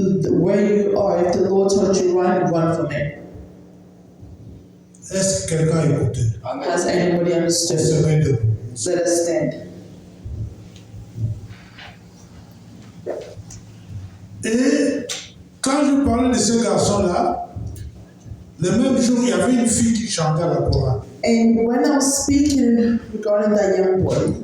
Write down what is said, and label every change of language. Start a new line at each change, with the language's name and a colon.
English: Where you are, if the Lord told you run from it.
French: Est-ce que quelqu'un a écouté?
English: Has anybody
French: On
English: understood?
French: se met debout.
English: Let us stand.
French: Et quand je parlais de ce garçon-là, le même jour, il y avait une fille qui chantait à la chorale.
English: And when I was speaking regarding that young boy,